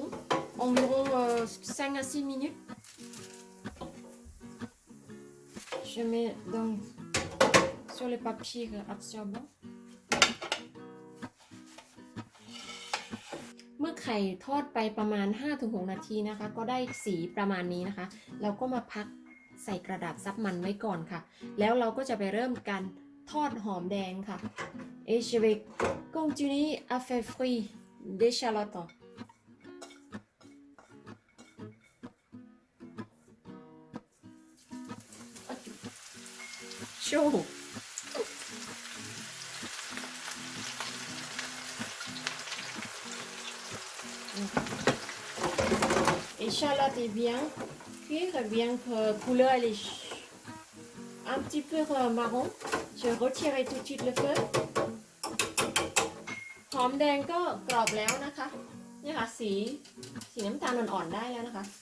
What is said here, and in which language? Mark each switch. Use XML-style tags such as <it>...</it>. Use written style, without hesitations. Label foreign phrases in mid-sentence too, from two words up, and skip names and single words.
<fr>Environ 5 à 6 minutes. Je mets donc sur le papier absorbant.</fr> <th>เมื่อไข่ทอดไปประมาณ 5-6 นาทีนะคะก็ได้สีประมาณนี้นะคะเราก็มาพักใส่กระดาษซับมันไว้ก่อนค่ะแล้วเราก็จะไปเริ่มกันทอดหอมแดงค่ะ</th> <fr>Et je vais continuer à faire frire d'échalotes. Chaud. Échalote est bien cuire, bien que couleur elle est un petit peu marron. Je retire tout de suite le feu.</fr> <th>หอมแดงก็กรอบแล้วนะคะนี่ค่ะสีน้ำตาลอ่อนๆได้แล้วนะคะ</th>